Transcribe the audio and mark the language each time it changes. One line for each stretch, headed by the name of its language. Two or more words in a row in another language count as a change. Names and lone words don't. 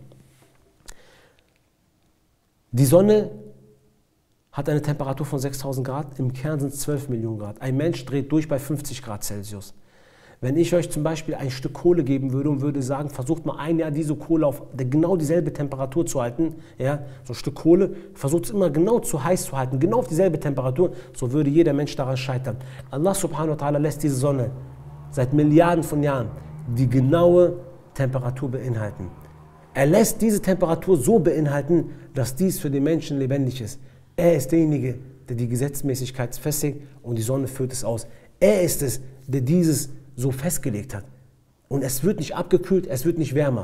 German: Die Sonne hat eine Temperatur von 6000 Grad, im Kern sind es 12 Millionen Grad. Ein Mensch dreht durch bei 50 Grad Celsius. Wenn ich euch zum Beispiel ein Stück Kohle geben würde und würde sagen, versucht mal ein Jahr diese Kohle auf genau dieselbe Temperatur zu halten, ja, so ein Stück Kohle, versucht es immer genau zu heiß zu halten, genau auf dieselbe Temperatur, so würde jeder Mensch daran scheitern.
Arabic: الله سبحانه وتعالى
German: lässt diese Sonne seit Milliarden von Jahren die genaue Temperatur beinhalten. Er lässt diese Temperatur so beinhalten, dass dies für den Menschen lebendig ist. Er ist derjenige, der die Gesetzmäßigkeit festigt und die Sonne führt es aus. Er ist es, der dieses so festgelegt hat. Und es wird nicht abgekühlt, es wird nicht wärmer.